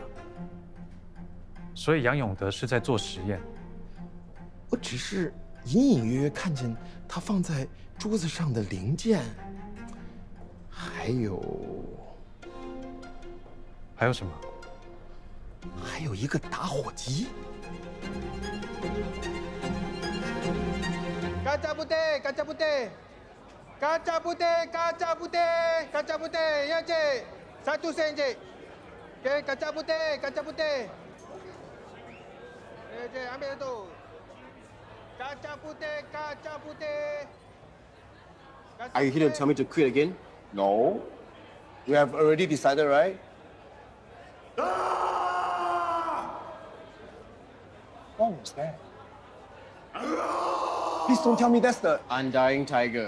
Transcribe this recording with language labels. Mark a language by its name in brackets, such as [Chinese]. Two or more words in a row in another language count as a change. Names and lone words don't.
[Chinese] 所以杨永德是在做实验。我只是隐隐约约看见他放在桌子上的零件，还有什么？还有一个打火机。 [Malay] Kaca putih, kaca putih, kaca putih, kaca putih, kaca putih, ya cik. 1 sen cik. Okey, kaca putih, kaca putih. Cik, ambil tu. Kaca putih, kaca putih. [English] Are you here to tell me to quit again? No. We have already decided, right? What was that? Please don't tell me that's the Undying Tiger.